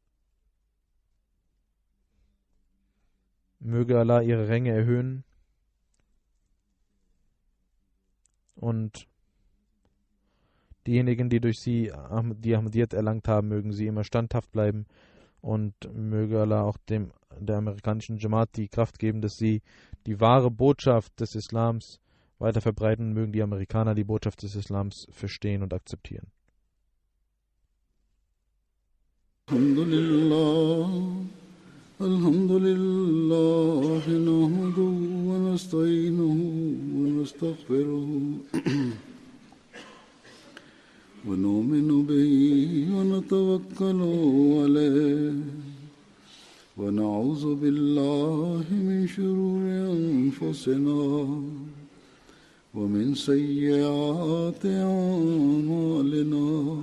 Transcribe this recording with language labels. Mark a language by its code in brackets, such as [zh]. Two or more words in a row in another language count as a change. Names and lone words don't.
[de] Möge Allah ihre Ränge erhöhen und diejenigen, die durch sie die Ahmadiyyat erlangt haben, mögen sie immer standhaft bleiben und möge Allah auch der amerikanischen Jamaat die Kraft geben, dass sie die wahre Botschaft des Islams weiter verbreiten, mögen die Amerikaner die Botschaft des Islams verstehen und akzeptieren. [ar] الحمد لله، نحمده ونستعينه ونستغفره ونؤمن به ونتوكل عليه ونعوذ بالله من شرور أنفسنا ومن سيئات أعمالنا.